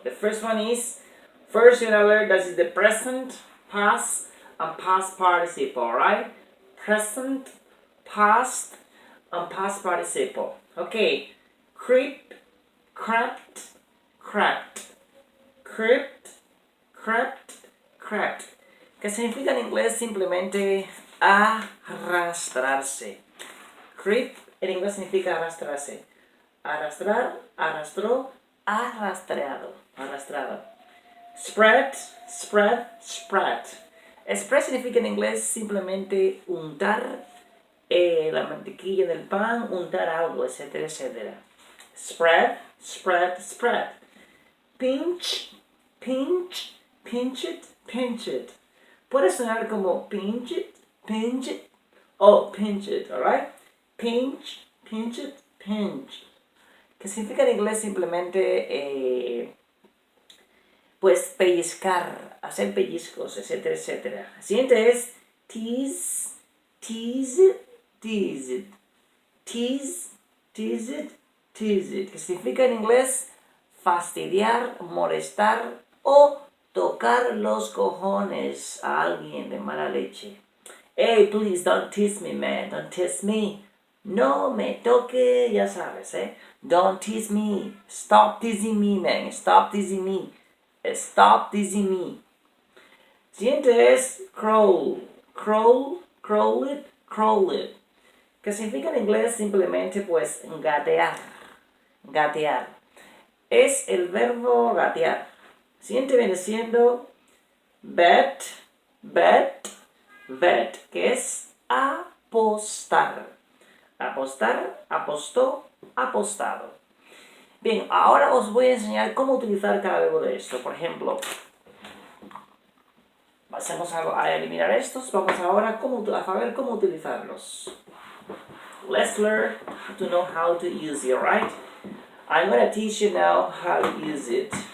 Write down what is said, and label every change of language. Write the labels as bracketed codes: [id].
[en] The first one is, first you're going to learn that is the present, past, and past participle, alright? Present, past, and past participle. Okay, creep, crept, crept, crept, crept, crept. [es] Que significa en inglés simplemente arrastrarse. Creep en inglés significa arrastrarse. Arrastrar, arrastró, arrastreado, arrastrado. [en] Spread, spread, spread. [es] Spread significa en inglés simplemente untar la mantequilla en el pan, untar algo, etcétera, etcétera. [en] Spread, spread, spread. Pinch, pinch, pinch it, pinch it. [es] Puede sonar como [en] pinch it, [es] o [en] pinch it, alright? Pinch, pinch it, pinch. [es] Que significa en inglés simplemente, pues, pellizcar, hacer pellizcos, etcétera, etcétera. El siguiente es [en] tease, tease it, tease it. Tease, tease it, tease it. [es] Que significa en inglés fastidiar, molestar o tocar los cojones a alguien de mala leche. [en] Hey, please don't tease me, man. Don't tease me. [es] No me toque, ya sabes, [en] Don't tease me. Stop teasing me, man. Stop teasing me. Stop teasing me. [es] Siguiente es crawl. [en] Crawl, crawl it, crawl it. [es] Que significa en inglés simplemente, pues, gatear. Gatear. Es el verbo gatear. Siguiente viene siendo [en] bet, bet, bet, [es] que es apostar. Apostar, apostó, apostado. Bien, ahora os voy a enseñar cómo utilizar cada verbo de esto. Por ejemplo, vamos a eliminar estos. Vamos ahora a saber cómo utilizarlos. [en] Let's learn to know how to use it, right? I'm going to teach you now how to use it.